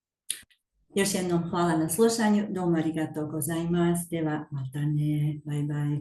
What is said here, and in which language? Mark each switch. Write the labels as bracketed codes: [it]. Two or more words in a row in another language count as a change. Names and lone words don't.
[sr] Još jednom hvala na slušanju. [ja] どうもありがとうございます. ではまたね. [en] Bye bye.